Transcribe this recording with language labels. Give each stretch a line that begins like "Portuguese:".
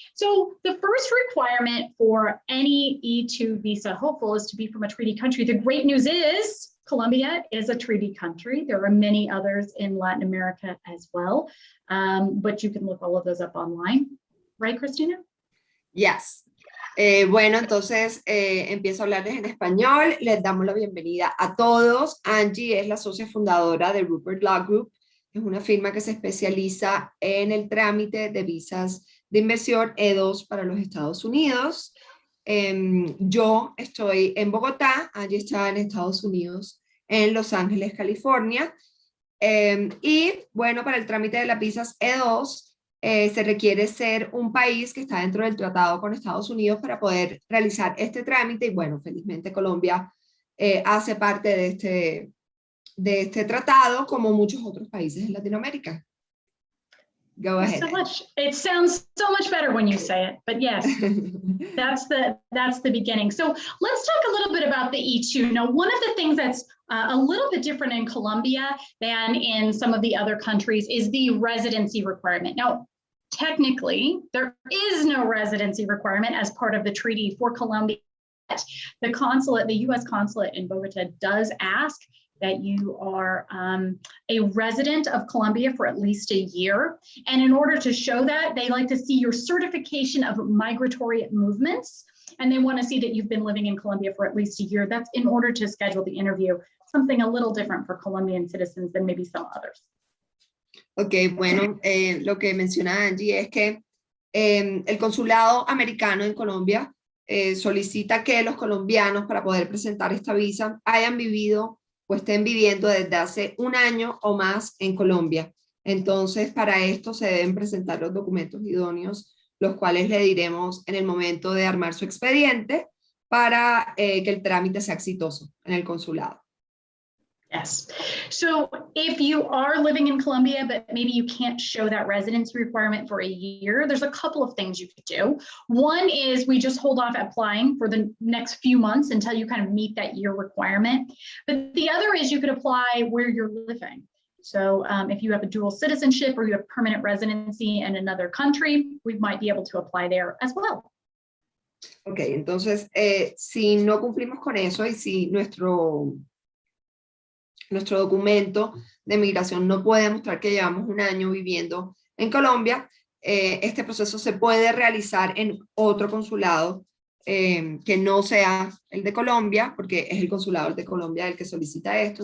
English: So the first requirement for any E2 visa hopeful is to be from a treaty country. The great news is Colombia is a treaty country. There are many others in Latin America as well, but you can look all of those up online. Right, Cristina? Yes.
Spanish: Bueno, entonces empiezo a hablarles en español. Les damos la bienvenida a todos. Angie es la socia fundadora de Rupert Law Group. Es una firma que se especializa en el trámite de visas de inversión E2 para los Estados Unidos. Yo estoy en Bogotá, Angie está en Estados Unidos, en Los Ángeles, California. Y bueno, para el trámite de las visas E2, se requiere ser un país que está dentro del tratado con Estados Unidos para poder realizar este trámite. Y bueno, felizmente Colombia hace parte de este tratado, como muchos otros países en Latinoamérica.
English: Go ahead. So much. It sounds so much better when you say it, but yes, that's the beginning. So let's talk a little bit about the E2. Now, one of the things that's a little bit different in Colombia than in some of the other countries is the residency requirement. Now, technically, there is no residency requirement as part of the treaty for Colombia. The consulate, the U.S. consulate in Bogotá, does ask that you are a resident of Colombia for at least a year. And in order to show that, they like to see your certification of migratory movements. And they want to see that you've been living in Colombia for at least a year. That's in order to schedule the interview, something a little different for Colombian citizens than maybe some others.
Spanish: Ok, bueno, lo que menciona Angie es que el consulado americano en Colombia solicita que los colombianos, para poder presentar esta visa, hayan vivido o estén viviendo desde hace un año o más en Colombia. Entonces, para esto se deben presentar los documentos idóneos, los cuales le diremos en el momento de armar su expediente para que el trámite sea exitoso en el consulado.
English: Yes. So if you are living in Colombia, but maybe you can't show that residency requirement for a year, there's a couple of things you could do. One is we just hold off applying for the next few months until you kind of meet that year requirement. But the other is you could apply where you're living. So if you have a dual citizenship or you have permanent residency in another country, we might be able to apply there as well.
Spanish: Ok, entonces si no cumplimos con eso y si nuestro documento de migración no puede demostrar que llevamos un año viviendo en Colombia, este proceso se puede realizar en otro consulado que no sea el de Colombia, porque es el consulado de Colombia el que solicita esto.